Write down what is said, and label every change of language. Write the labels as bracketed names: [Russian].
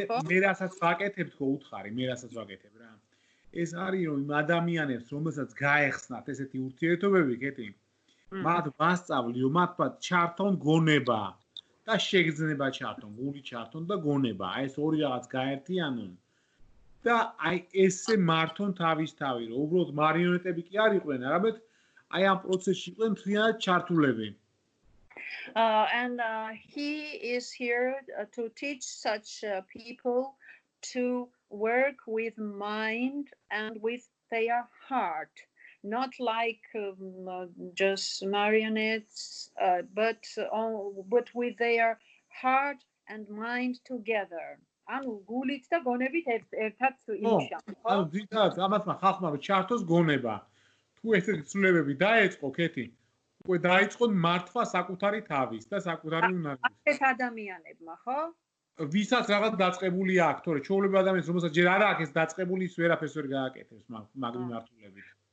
[Georgian] მე რასაც ვაკეთებ თქო უთხარი, მე რასაც ვაკეთებ რა. ეს არის რომ იმ ადამიანებს, რომელსაც გაეხსნათ ესეთი ურთიერთობები, კეთი, მათ ვასწავლი, რომ მათ ჩართონ გონება და შეგრძნება ჩართონ, გული ჩართონ და გონება. აი ეს ორი რაღაც გაერთიანონ და აი ესე მართონ თავისთავი, რომ უბრალოდ მარიონეტები კი არ იყვნენ, არამედ აი ამ პროცესში იყვნენ მთლიანად ჩართულები. [English] And he is here to teach such people to work with mind and with their heart, not like just marionettes, but with their heart and mind together. [Georgian] ანუ გულით და გონებით ერთად იმუშავონ. ანუ ძირითადად ამათმა ხალხმა რომ ჩართოს გონება. თუ ესეთი ცვლილებები დაეწყო, კეთი, უკვე დაიწყონ მართვა საკუთარი თავის და საკუთარი უნარით. ეს ადამიანებმა, ხო? ვისაც რაღაც დაწყებული აქვს, თორე ჩვეულებრივ ადამიანს, რომელსაც ჯერ არ აქვს ეს დაწყებული, ის ვერაფერს ვერ გააკეთებს მაგ მიმართულებით.